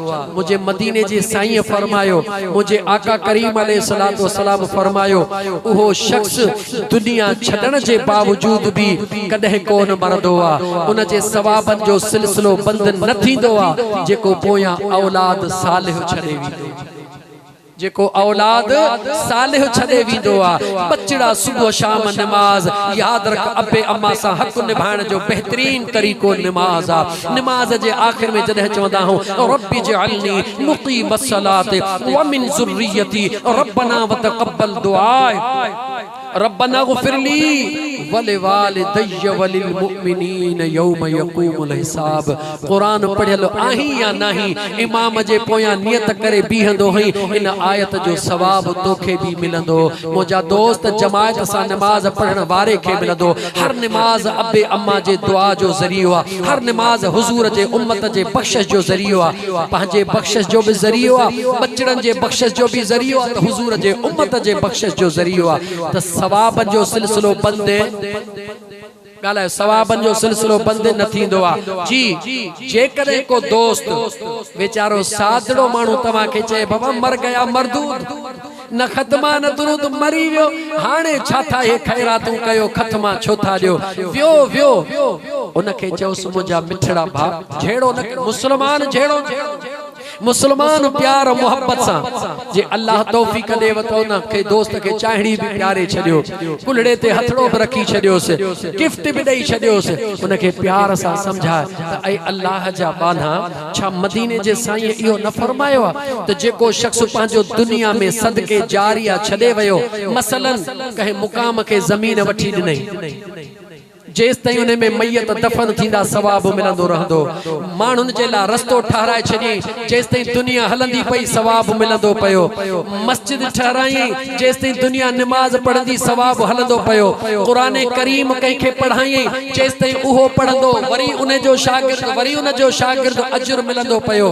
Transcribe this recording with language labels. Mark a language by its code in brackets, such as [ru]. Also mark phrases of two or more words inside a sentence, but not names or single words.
[sd] मुंहिंजे मदीने जे साईं फरमायो, मुंहिंजे आका करीम [ar] عليه الصلاة والسلام [sd] फरमायो, उहो शख्स दुनिया छॾण जे बावजूद बि कॾहिं कोन मरंदो आहे, उन जे सवाबनि जो सिलसिलो बंदि न थींदो आहे, जेको पोयां औलाद सालिह छॾे वेंदो, जेको औलाद सालिह छॾे वेंदो आहे। बचड़ा सुबुह शाम नमाज यादि रख, अबे अम्मा सां हक़ निभाइण जो बहितरीन तरीक़ो नमाज आहे। नमाज जे आख़िर में जॾहिं चवंदा हूं [ar] رب اجعلني مقيم الصلاة ومن ذريتي ربنا وتقبل دعاء، ربنا اغفر لي ولوالدي وللمؤمنين يوم يقوم الحساب. [sd] क़ुरान पढ़ियल आहीं या नहीं, इमाम जे पोयां नियत करे बीहंदो हई, इन आयत जो सवाब तोखे भी मिलंदो। मुंहिंजा दोस्त, जमायत सां नमाज पढ़ण वारे खे मिलंदो। हर नमाज अबे अम्मा जे दुआ जो ज़रियो आहे, हर नमाज हुज़ूर जे उम्मत जे बख़्शिश जो ज़रियो आहे, पंहिंजे बख़्शिश जो भी ज़रियो आहे, बचड़नि जे बख़्शिश जो भी ज़रियो आहे, हुज़ूर जे उम्मत जे बख़्शिश जो ज़रियो आहे। त सवाबनि जो सिलसिलो बंदि, ॻाल्हायो, सवाबनि जो सिलसिलो बंदि न थींदो आहे। जी जेकॾहिं को दोस्त वीचारो सादड़ो माण्हू तव्हांखे चए [ur] بابا مر گیا مردود, [sd] न ख़त्मा न दुरूद, मरी वियो, हाणे छा था हे ख़ैरातूं कयो, ख़त्मा छो था ॾियो, वियो वियो। उनखे चयोसि मुंहिंजा मिठड़ा भाउ, झेड़ो न, मुस्लमान झेड़ो, मुस्लमान प्यार मोहब्बत सां जे अल्लाह तौफीक ॾे वतो न के दोस्त के चाहड़ी भी प्यारे छॾियो, कुलड़े ते हथड़ो भी रखी छॾियोसि, गिफ्ट भी ॾेई छॾियोसि, उनखे प्यार सां समझाए त ऐं अल्लाह जा बाना, छा मदीने जे साईं इहो न फरमायो आहे त जेको शख्स पंहिंजो दुनिया में सदके जारिया छॾे वियो, मसलन कंहिं मुकाम के ज़मीन वठी ॾिनई, जेस ताईं उन में मैयत दफन थींदा सवाब मिलंदो रहंदो, माण्हुनि जे लाइ रस्तो ठहराए छॾी, जेस ताईं दुनिया हलंदी पई सवाब मिलंदो पियो, मस्जिद ठहराई, जेस ताईं दुनिया नमाज पढ़ंदी सवाब हलंदो पियो, क़ुरान करीम कंहिंखे पढ़ाई, जेस ताईं उहो पढ़ंदो वरी उन जो शागिर्द, वरी उन जो शागिर्द अजर मिलंदो पियो।